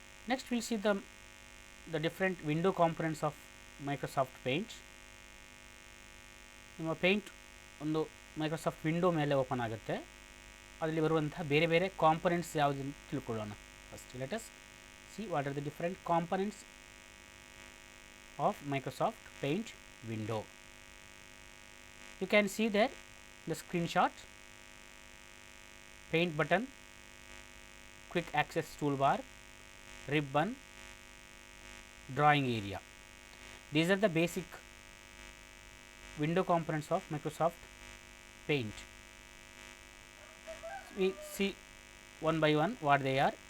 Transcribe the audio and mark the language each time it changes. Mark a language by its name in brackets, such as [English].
[English] Next we'll see the different window components of Microsoft Paint. [Kannada] ನಿಮ್ಮ paint ಒಂದು Microsoft window ಮೇಲೆ open ಆಗುತ್ತೆ. ಅದರಲ್ಲಿ ಬರುವಂತಹ ಬೇರೆ ಬೇರೆ ಕಾಂಪೊನೆಂಟ್ಸ್ ಯಾವುದು ಅಂತ ತಿಳ್ಕೊಳ್ಳೋಣ. [English] First let us see what are the different components of Microsoft Paint window. You can see there the screenshot, paint button, quick access tool bar, ribbon, drawing area. These are the basic window components of Microsoft Paint. We see one by one what they are.